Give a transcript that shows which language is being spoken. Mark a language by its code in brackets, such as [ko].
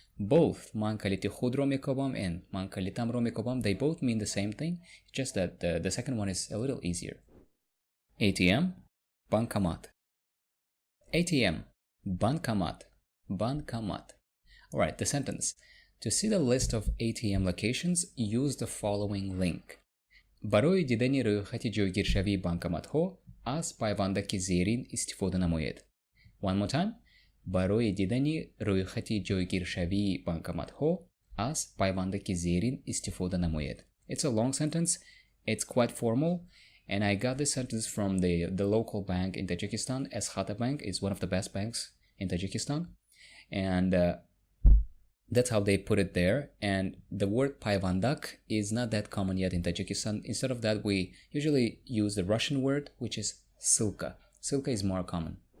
[en] Both [tg] man kaliti khudro mekobam [en] and [tg] man kalitamro mekobam, [en] they both mean the same thing, just that the second one is a little easier. ATM, bankomat. ATM, bankomat, bankomat. Alright, the sentence. To see the list of ATM locations, use the following link. [tg] برای دیدن رویخط جایگیرشوی بانکمات ها از پیوندک زیرین استفاده نماید. [en] One more time. [tg] برای دیدن رویخط جایگیرشوی بانکمات ها از پیوندک زیرین استفاده نماید. [en] It's a long sentence. It's quite formal. And I got this sentence from the local bank in Tajikistan. Khata Bank is one of the best banks in Tajikistan. And that's how they put it there. And the word payvandak is not that common yet in Tajikistan. Instead of that, we usually use the Russian word, which is silka. Silka is more common.